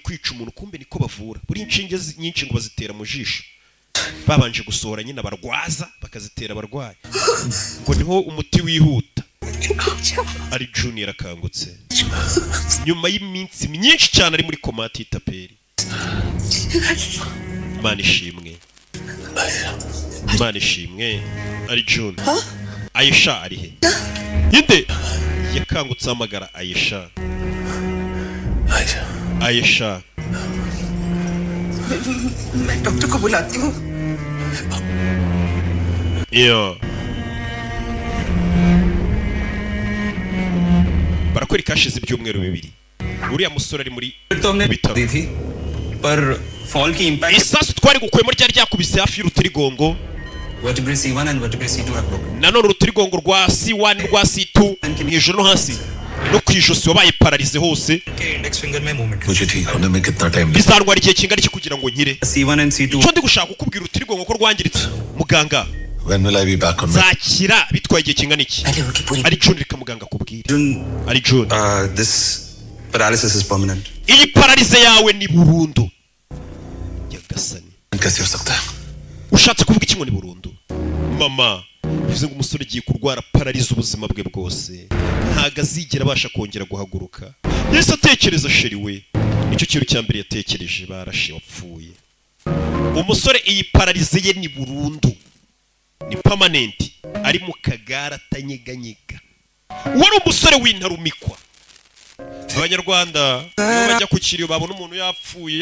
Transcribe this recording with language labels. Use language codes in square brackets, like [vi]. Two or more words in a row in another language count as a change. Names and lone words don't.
[rw] kwica umuntu kumbe niko bavura buri inshinge nyinshi ngo bazitera mu jisho babanje gusohora nyina barwaza bakazitera abarwayi ngo niho umuti wihuta ari Junior akangutse nyuma y'iminsi myinshi cyane ari muri komati y'itaperi Imana ishimwe ari June Aisha ari he yinde yakangutse amagara Aisha [hi] मैं डॉक्टर को बुलाती हूँ [rw] barakora kashize ibyumweru bibiri uriya musore ari muri [hi] bitaro पर फॉल की इंपैक्ट [rw] isasu twari gukwemo ryari ryakubise hafi y'urutirigongo [en] vertebrae C1 and vertebrae C2 are broken [rw] nanone urutirigongo rwa C1 rwa C2 hejuru no hasi no kwijosi wabaye paralize hose [en] index finger में movement [hi] मुझे ठीक होने में कितना टाइम [rw] bizantwara igihe kingana iki kugira ngo nkire [en] C1 and C2 [rw] cyo ndi gushaka kukubwira urutirigongo ko rwangiritse muganga [en] When will I be back on [rw] zakira bitwaye igihe kingana iki ari June reka muganga kubwira ari June [en] this paralysis is permanent [rw] iyi paralize yawe ni burundu yagasani [hi] कैसे हो सकता है [rw] ushatse kuvuga iki ngo ni burundu mama bivuze ngo umusore giye kurwara paralize ubuzima bwe bwose ntago azigera abasha kongera guhaguruka yese atekereza sheri we nicyo kintu cya mbere yatekereje barashe wapfuye umusore iyi paralize ye ni burundu ni permanent ari mu kagara atanyeganyega wari umusore w'intarumikwa abanyarwanda iyo bajya ku kiriyo babona umuntu yapfuye